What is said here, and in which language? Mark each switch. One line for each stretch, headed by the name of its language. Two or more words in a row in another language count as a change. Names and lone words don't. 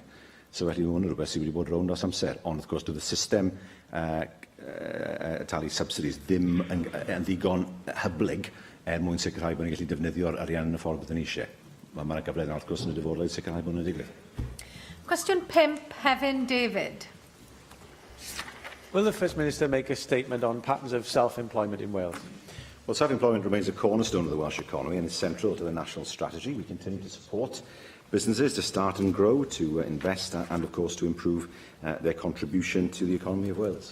Welsh: So felly hwn yn rhywbeth sydd wedi bod rownd dros amser. Ond wrth gwrs, doedd y system talu subsidies ddim yn ddigon hyblyg mwyn sicrhau bod ni'n gallu defnyddio'r arian yn y ffordd byddwn ni eisiau. Mae'r gyfle yna wrth gwrs yn y dyfodol i sicrhau bod nhw'n digwydd. Cwestiwn 5, Hefin David.
English: Will the First Minister make a statement on patterns of self-employment in Wales? Well, self-employment remains a cornerstone of the Welsh economy and is central to the national strategy. We continue to support businesses to start and grow, to invest and, of course, to improve their contribution to the economy of Wales.